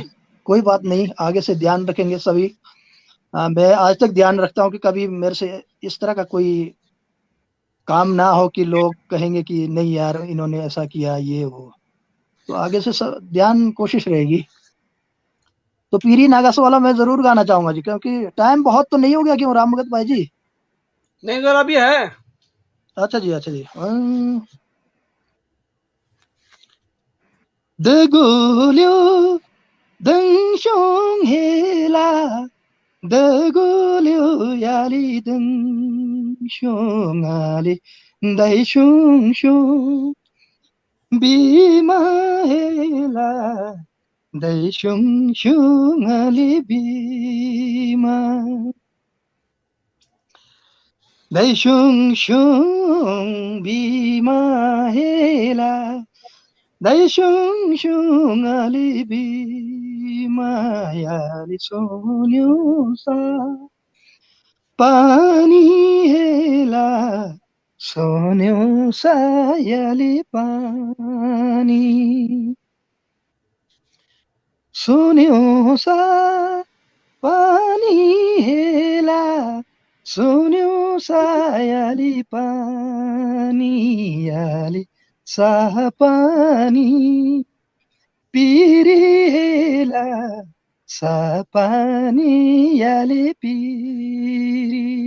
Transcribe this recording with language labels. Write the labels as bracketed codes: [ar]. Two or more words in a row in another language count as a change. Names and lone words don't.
[hi] कोई बात नहीं, आगे से ध्यान रखेंगे सभी। मैं आज तक ध्यान रखता हूँ कि कभी मेरे से इस तरह का कोई काम ना हो कि लोग कहेंगे कि नहीं यार इन्होंने ऐसा किया ये वो। तो आगे से सब ध्यान कोशिश रहेगी। तो पीरी नागास वाला मैं जरूर गाना चाहूंगा जी, क्योंकि टाइम बहुत तो नहीं हो गया, क्यों राम भगत भाई जी? नहीं सर अभी है। अच्छा जी, अच्छा जी। [brx] दगोल्यो दंशों हेला, दगोल्यो याली दंशों आली, दाइशों शों बिमा हेला, दाइशों शों आली बिमा, दाइशों शों बिमा हेला, दाइशों शों आली बिमा, याली सोन्यो सा पानी हेला, सोन्यो सा याली पानी, सोन्यो सा पानी हेला, सोन्यो सा याली पानी, याली सा पानी पिरी हेला, सा पानी याली पिरी।